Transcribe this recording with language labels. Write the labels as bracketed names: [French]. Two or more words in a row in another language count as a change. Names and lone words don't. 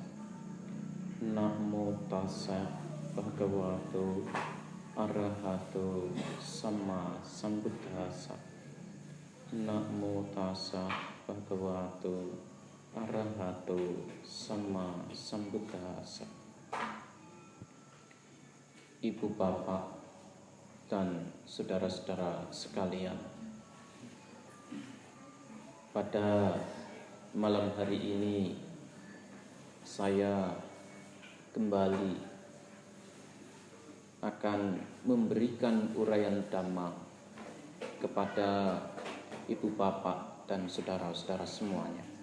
[Pali] Namo tassa bhagavato arahato sama sambuddhassa. Namo tassa bhagavato arahato sama sambuddhassa. [Indonesian] Ibu bapak dan saudara-saudara sekalian, pada malam hari ini saya kembali akan memberikan uraian Dhamma kepada ibu bapak dan saudara-saudara semuanya.